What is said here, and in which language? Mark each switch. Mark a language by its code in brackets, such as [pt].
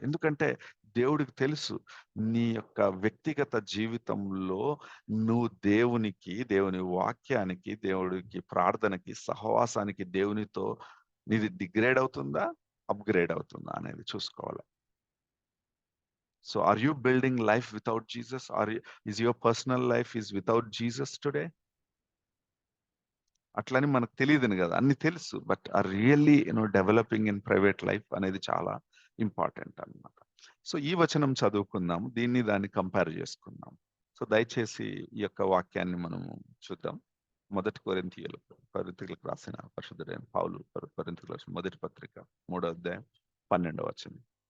[te] ఎందుకంటే దేవుడికి తెలుసు నీ యొక్క వ్యక్తిగత జీవితంలో నువ్వు దేవుని వాక్యానికి, దేవుడికి ప్రార్థనకి, సహవాసానికి, దేవునితో నీది డిగ్రేడ్ అవుతుందా, అప్గ్రేడ్ అవుతుందా అనేది చూసుకోవాలి. [en] So are you building life without Jesus, is your personal life is without Jesus today? [te] అట్లని మనకు తెలియదును కదా, అన్ని తెలుసు, [en] but are really developing in private life [te] అనేది చాలా ఇంపార్టెంట్ అన్నమాట. సో ఈ వచనం చదువుకుందాం, దాన్ని కంపేర్ చేసుకుందాం. సో దయచేసి ఈ యొక్క వాక్యాన్ని మనము చూద్దాం. మొదటి కొరింథీయులకు రాసిన పరిశుద్ధుడైన పౌలు కొరింథీయులకు రాసిన మొదటి పత్రిక 3వ అధ్యాయం 12వ వచనం.